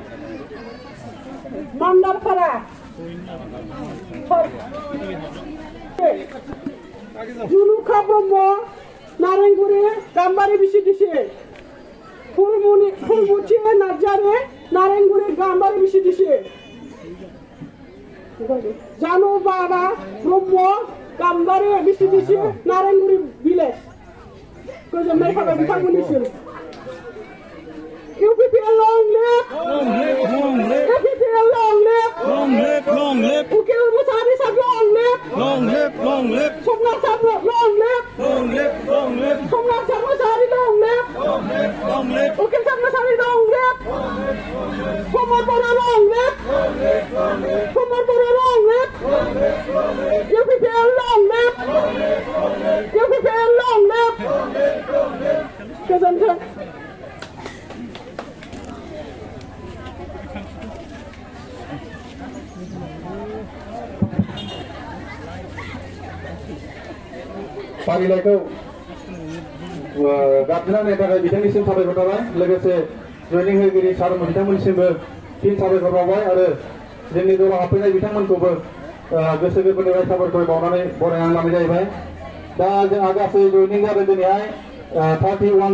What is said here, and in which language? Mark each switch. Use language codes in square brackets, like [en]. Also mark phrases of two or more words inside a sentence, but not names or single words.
[brx] मान्दारपारा जुनुखा ब्रह्म नारेंगुरी गाम्बारी बिसि फुलमुथि नार्जारी नारेंगुरी गाम्बारी बिसि जानु बाबा ब्रह्म गाम्बारी बिसि नारेंगुरी भिलेज गोजोननाय थाबाय बिथांमोननिसिम UPPL [en] long live! UPPL long live! Ukil Musari Sab long live! Somna Sab long live! Somna Sab Musari long live! Ukil Sab Musari long live! Komar Bora long live! Komar Bora long live! UPPL long live! UPPL long live! Goodbye. [brx] फारिलाइखौ गाबज्रिनायनि थाखाय बिथांनिसिम साबायखर थाबाय लोगोसे जयनिं होगिरि सार बिथांमोननिसिमबो फिन साबायखर बावबाय आरो जोंनि दलाव हाबफैनाय बिथांमोनखौबो गोसो गोरबोनिफ्राय साबायखर बावनानै बरायनानै लानाय जाहैबाय दा जोंहा गासै जयनिं जादों दिनैहाय 31